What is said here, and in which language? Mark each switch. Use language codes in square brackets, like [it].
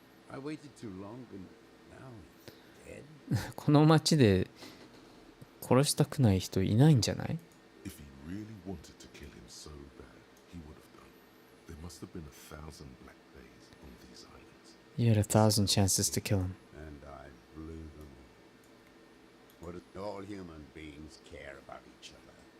[en] I waited too long, and now he's dead. [ja] この街で殺したくない人いないんじゃない？ [en] If he really wanted to kill him so bad, he would have done. There must have been 1,000 black days on these islands. You had 1,000 chances to kill him. And I blew them all. What do all human beings care about each other?